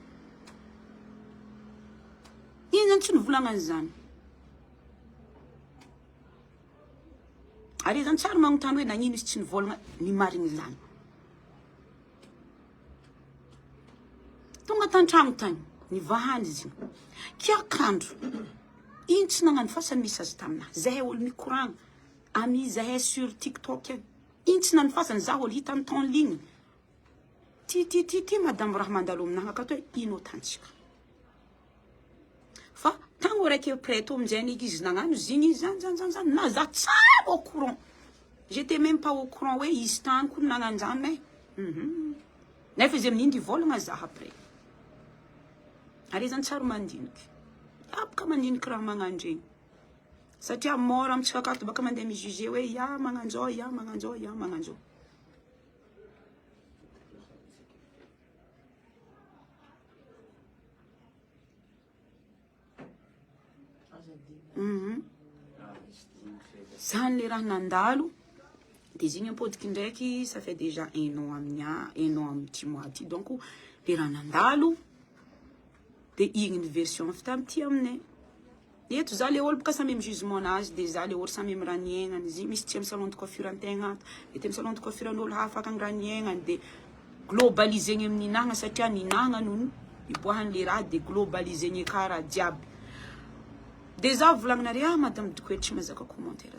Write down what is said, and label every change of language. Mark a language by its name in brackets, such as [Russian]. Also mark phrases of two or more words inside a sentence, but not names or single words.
[Malagasy] iny zany tsy nivolagnany zany are zany tsara magnontany hoe nagnino izy tsy nivolagna ny marigny zany tonga tantragno tany nivahany izy kiakandro iny tsy nagnano fasany misy azy taminahy zahay olo mikoragna ami zahay sur TikTok iny tsy nany fasany za olo hita ny [French] temps ligne [Malagasy] ty madame raha mandalo aminahy akato hoe ino tantsika fa tango raiky près to amizay niky izy nagnano ziny zany na za tsara [French] au courant j'étais même pas au courant [Malagasy] hoe izy tany koa nagnano zany nefa izy amin'iny volagna za après are zany tsara mandiniky apaka mandiniky raha magnandregny satria mora amitsika akato baka mandeha mijuger hoe magnanzao magnanzao zany le raha nandalo de zigny apodiky ndraiky [French] ça fait déjà 1 an [Malagasy] amin'ny 10 mois ty donc le raha nandalo de igny ny version avy tamty aminay eto za le olo baka samy amy jugement anazy de za le olo samy amy raha niaignany izy misy tsy amy [French] salon de coiffure [Malagasy] antegna mety amy [French] salon de coiffure [Malagasy] an'olo hafa akagny raha niaignany de globalisegny amin'ninagna satria ninagna no iboahany le raha de globalisegny aka raha jiaby Dia za volagninareo madame Dikoe tsy mazaka commentaire.